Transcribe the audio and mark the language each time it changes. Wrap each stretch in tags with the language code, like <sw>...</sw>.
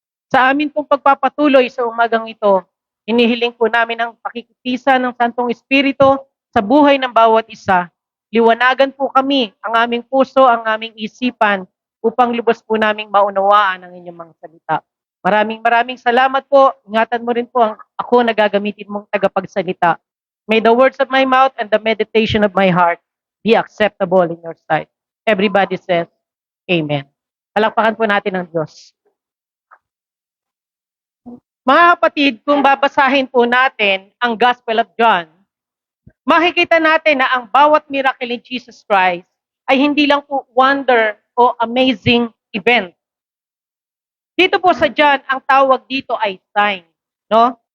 <tl>Sa amin pong pagpapatuloy sa umagang ito, inihiling po namin ang pakikipisa ng Santong Espiritu sa buhay ng bawat isa. Liwanagan po kami, ang aming puso, ang aming isipan, upang lubos po naming maunawaan ang inyong mga salita. Maraming salamat po. Ingatan mo rin po ang ako na gagamitin mong tagapagsalita.</tl> <en>May the words of my mouth and the meditation of my heart be acceptable in your sight. Everybody says, Amen.</en> <tl>Palakpakan po natin ang Diyos. Mga kapatid, kung babasahin po natin ang Gospel of John, makikita natin na ang bawat miracle in Jesus Christ ay hindi lang po wonder o amazing event. Dito po sa John, ang tawag dito ay sign. No?</tl>